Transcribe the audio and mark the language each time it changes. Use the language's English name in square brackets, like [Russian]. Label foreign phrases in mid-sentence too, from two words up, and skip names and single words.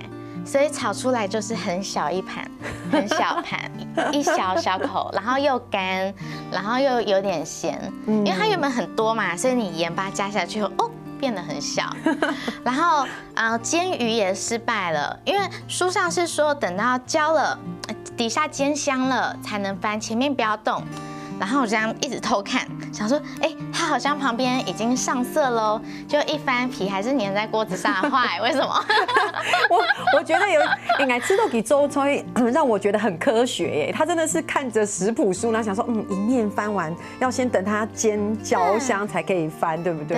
[Chinese] 所以炒出來就是很小一盤，很小盤，一小小口，然後又乾，然後又有點鹹，因為它原本很多嘛，所以你鹽巴加下去後，變得很小。然後煎魚也失敗了，因為書上是說等到焦了，底下煎香了才能翻，前面不要動。然后我这样一直偷看，想说，哎，它好像旁边已经上色喽，就一翻皮还是粘在锅子上，坏，为什么？我觉得应该吃豆给周吹让我觉得很科学耶，他真的是看着食谱书，然后想说，一面翻完要先等它煎焦香才可以翻，对不对？